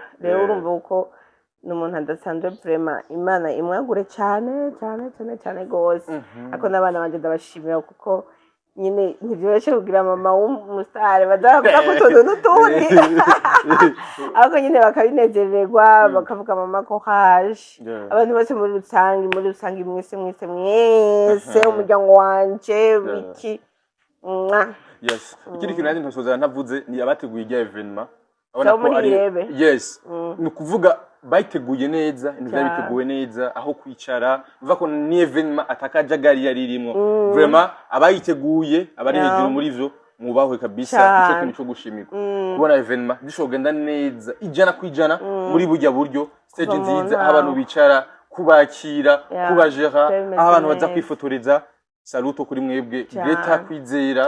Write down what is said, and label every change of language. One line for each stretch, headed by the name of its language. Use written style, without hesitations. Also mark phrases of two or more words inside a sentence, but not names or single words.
Rundi: rero urumva uko ni umuntu adasanzwe vraiment Imana imwagure cyane cyane cyane cyane rwose ariko n'abana banje ndabashimira kuko nyine ntibyoroshye kugira mama w'umusitari badavuga ko utuntu n'utundi ariko nyine bakabinezererwa bakavuga mama ko haje abantu bose muri rusange mwese umuryango wanje wiki yes ikindi kintu nanjye ntosoza ntavuze ni abateguye irya evenement abona ko ari yes ni ukuvuga bayiteguye neza ibintu byari biteguwe neza aho kwicara biva ko ni evenement atakajagari yari irimo vraiment abayiteguye abari hejuru muri vyo mubahwe kabisa ico kintu cyo gushimika kubona evenement gishogenda neza ijana kwijana muri burya buryo stage nziza abantu bicara kubakira kubajera aho abantu baza kwifotoreza saluto kuri mwebwe Greta Kwizera